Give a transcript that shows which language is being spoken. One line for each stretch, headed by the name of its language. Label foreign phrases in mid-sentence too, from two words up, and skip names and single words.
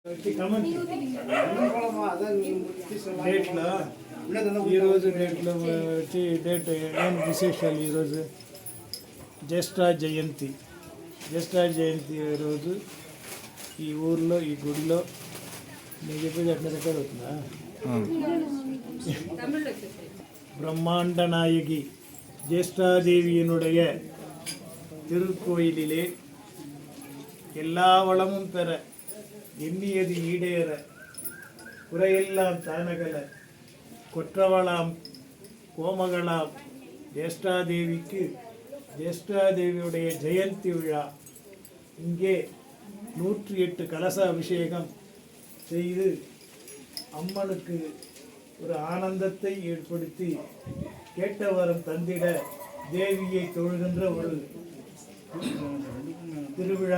Telugu: ఈరోజు డేట్లో వచ్చి డేట్ ఏం విశేషాలు ఈరోజు జ్యేష్ఠ జయంతి రోజు ఈ ఊర్లో ఈ గుడిలో నేను చెప్పేది ఎట్లా రికార్డ్ అవుతుందా
Tamil: பிரம்மாண்ட நாயகி ஜேஷ்டாதேவியினுடைய திருக்கோயிலிலே எல்லா வளமும் பெற எண்ணியது ஈடேற குறையெல்லாம் தானகல கொற்றவளாம் கோமகளாம் ஜேஷ்டாதேவிக்கு ஜேஷ்டாதேவியுடைய ஜெயந்தி விழா இங்கே 108 கலச அபிஷேகம் செய்து அம்மனுக்கு ஒரு ஆனந்தத்தை ஏற்படுத்தி கேட்டவரம் தந்திட தேவியை தொழுகின்ற ஒரு திருவிழா.